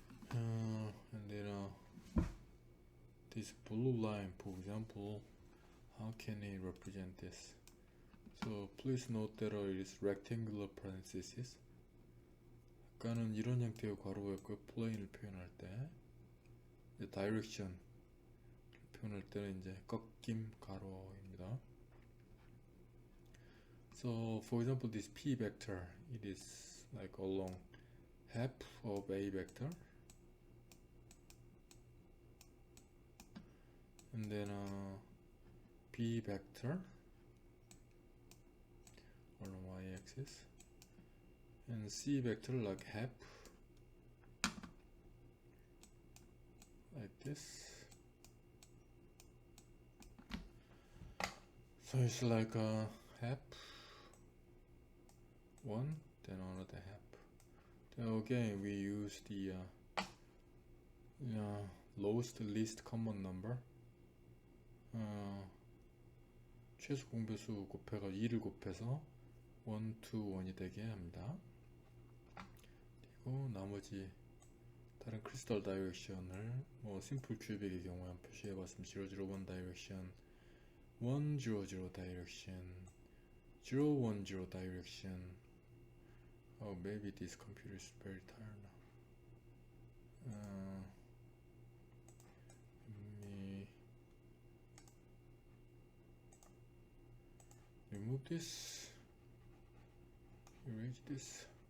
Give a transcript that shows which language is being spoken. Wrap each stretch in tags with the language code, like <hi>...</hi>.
<en>And then this blue line, for example, how can it represent this? So please note that it is rectangular parenthesis.</en> <ko>아까는 이런 형태의 괄호였고, 플레인을 표현할 때, 이제 다이렉션 표현할 때는 이제 꺾임 가로입니다.</ko> <en>So for example, this p vector, it is like along half of a vector. And then b vector along y-axis, and c vector like half, like this. So it's like a half, one, then another half. Then again we use the lowest least common number.</en> <ko>최소 공배수 곱해가 2를 곱해서 1, 2, 1이 되게 합니다. 그리고 나머지 다른 크리스탈 다이렉션을 뭐 심플 큐빅의 경우에 한번 표시해봤습니다. 001 다이렉션, 100 다이렉션, 010 다이렉션.</ko> <en>Oh, maybe this computer is very tired now. Let me remove this, erase this.</en>